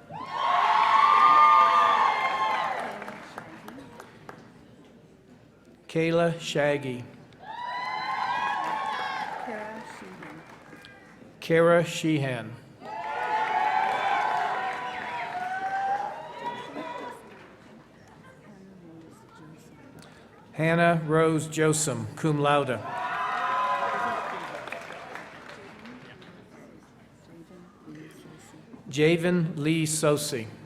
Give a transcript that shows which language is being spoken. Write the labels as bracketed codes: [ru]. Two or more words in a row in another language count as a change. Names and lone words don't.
[en] Kayla Shaggy. Kara Sheehan. Hannah Rose Joseph, [la] cum laude. [en] Javen Lee Sosi.